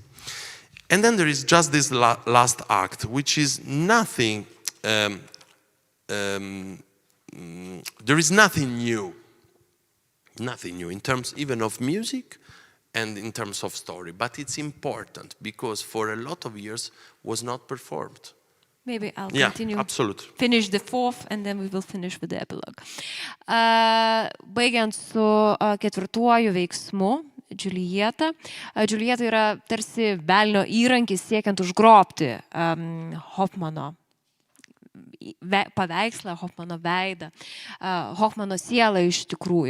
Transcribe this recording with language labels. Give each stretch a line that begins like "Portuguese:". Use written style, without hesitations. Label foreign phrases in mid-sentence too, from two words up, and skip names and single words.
English: And then there is just this last act, which is nothing, there is nothing new in terms even of music and in terms of story. But it's important because for a lot of years was not performed. Maybe I'll continue. Absolutely. Finish the fourth and then we will finish with the epilogue.
Lithuanian: Baigiant su ketvirtuoju veiksmu, Džiuljeta. Džiuljeta yra tarsi velnio įrankis siekiant užgrobti Hofmano paveikslą, Hofmano veidą, Hofmano sielą iš tikrųjų.